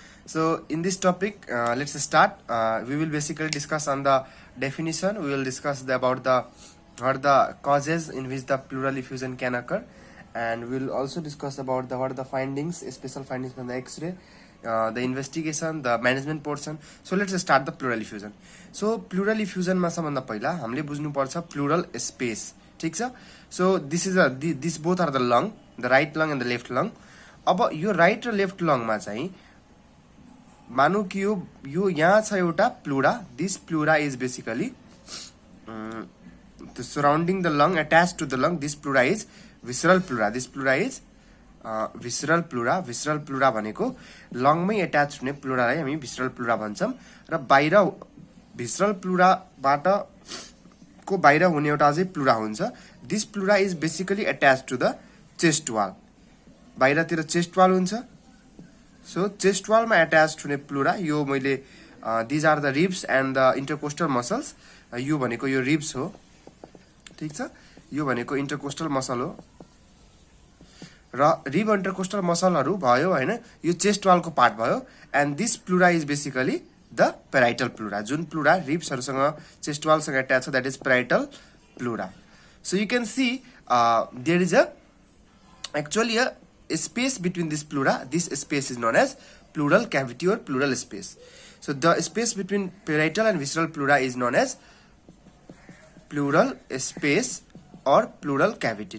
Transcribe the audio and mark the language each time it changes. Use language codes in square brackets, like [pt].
[en] So in this topic, let's start. We will basically discuss on the definition. We will discuss about the what are the causes in which the pleural effusion can occur, and we will also discuss about what are the findings, special findings from the X-ray, the investigation, the management portion. So let's start the pleural effusion. [ne] So pleural effusion मा सबभन्दा पहिला हामीले बुझ्नु पर्छ pleural space. ठीक छ. [en] So this both are the lung, the right lung and the left lung. [ne] अब यो राइट र लेफ्ट लङमा चाहिँ मानौ कि यो यहाँ छ एउटा pleura. [en] This pleura is basically surrounding the lung, attached to the lung. This pleura is visceral pleura. This pleura is visceral pleura. [ne] Visceral pleura भनेको लङमै एट्याच हुने प्लुरालाई हामी visceral pleura भन्छौं. र बाहिर visceral pleura बाट को बाहिर हुने एउटा अझै प्लुरा हुन्छ. [en] This pleura is basically attached to the chest wall. [ne] बाहिरतिर चेस्ट वाल हुन्छ. [en] So chest wall मा attached [ne] हुने प्लुरा यो मैले [en] these are the ribs and the intercostal muscles. [ne] यो भनेको यो ribs हो. ठीक छ. यो भनेको intercostal muscle हो. र rib intercostal muscleहरु भयो हैन. यो chest wall को पार्ट भयो. [en] And this pleura is basically the parietal pleura. [ne] जुन प्लुरा ribs हरुसँग chest wall सँग attached छ, [en] that is parietal pleura. So you can see there is actually a space between this pleura. This space is known as pleural cavity or pleural space. So the space between parietal and visceral pleura is known as pleural space or pleural cavity.